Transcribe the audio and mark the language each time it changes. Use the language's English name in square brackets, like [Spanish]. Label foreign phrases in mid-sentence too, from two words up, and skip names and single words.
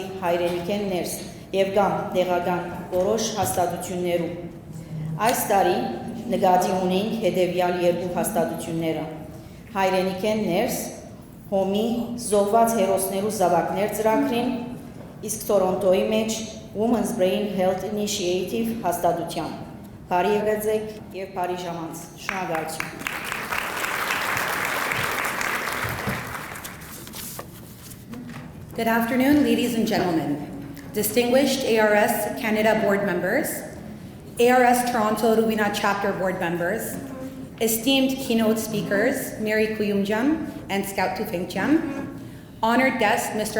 [Armenian] հայրենիքեն ներս և կամ տեղական որոշ հաստատություններու։ Այս տարի նկատի ունենք հետևյալ երկու հաստատությունները՝ հայրենիքեն ներս հոմի զոհված հերոսներու զավակներ ծրագրին, իսկ Թորոնտոյի մեջ Women's Brain Health Initiative հաստատության։ Բարի եղեցեք և բարի ժամանց։ Շնորհակալություն։ [English] Good afternoon, ladies and gentlemen, distinguished ARS Canada board members, ARS Toronto Roubina chapter board members, esteemed keynote speakers, Mary Kuyumjam and Scout Tufengcham, honored guest, Mr.